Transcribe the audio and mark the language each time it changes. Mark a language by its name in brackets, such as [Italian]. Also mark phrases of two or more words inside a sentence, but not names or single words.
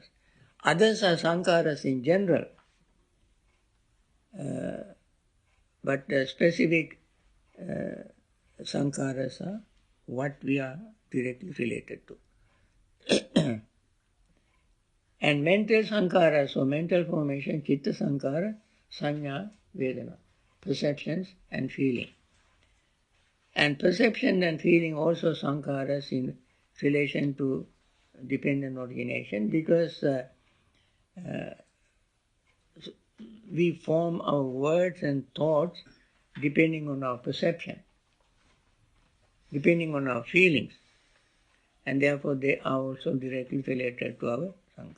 [English] Others are sankharas in general, but specific sankharas are what we are directly related to. And mental sankharas, so mental formation, [Pali] chitta sankhara, sanya, vedana, [English] perceptions and feeling. And perception and feeling also sankharas in relation to dependent origination, because we form our words and thoughts depending on our perception, depending on our feelings, and therefore they are also directly related to our sankhara.